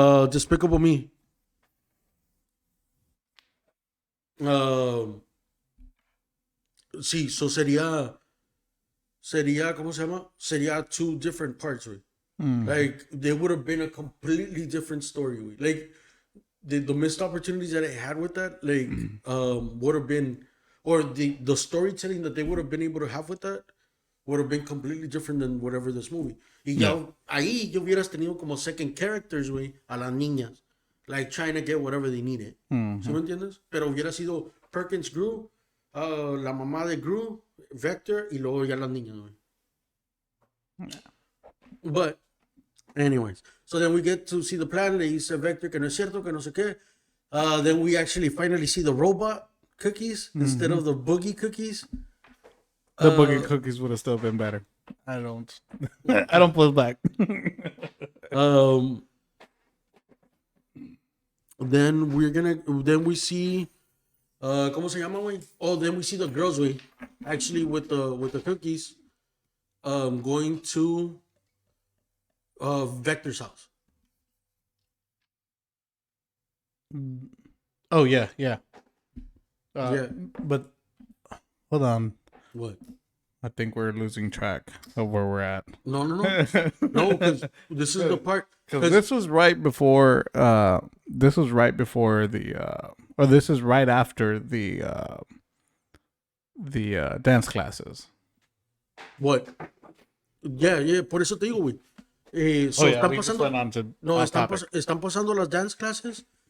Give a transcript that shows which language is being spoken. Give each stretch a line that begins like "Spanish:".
English: Despicable Me.
Spanish: Sí, so sería, ¿cómo se llama? Sería
English: two different parts, güey. Like, there would have been a completely different story, güey. Like, the missed opportunities that I had with that, like, would have been, or the storytelling that they would have been able to have with that would have been completely different than whatever this movie.
Spanish: Y ya ahí yo hubieras tenido como
English: second characters,
Spanish: güey, a las niñas,
English: like trying to get whatever they needed.
Spanish: ¿Sí me entiendes? Pero hubiera sido Perkins, Gru, la mamá de Gru, Vector, y luego ya las niñas, güey.
English: But, anyways, so then we get to see the plan.
Spanish: Le dice Vector que no es cierto, que no sé qué.
English: Then we actually finally see the robot cookies instead of the boogie cookies. The boogie cookies would have still been better. I don't pull back. Then we see,
Spanish: ¿cómo se llama, güey?
English: Oh, then we see the girls, güey, actually with the cookies, going to Vector's house. Oh yeah. Yeah. But hold on. What? I think we're losing track of where we're at. No, because this is the part. Because this was right before. This was right before the. Or this is right after the the dance classes. What?
Spanish: Yeah, por eso te digo, güey. So están pasando, no, están pasando las dance classes.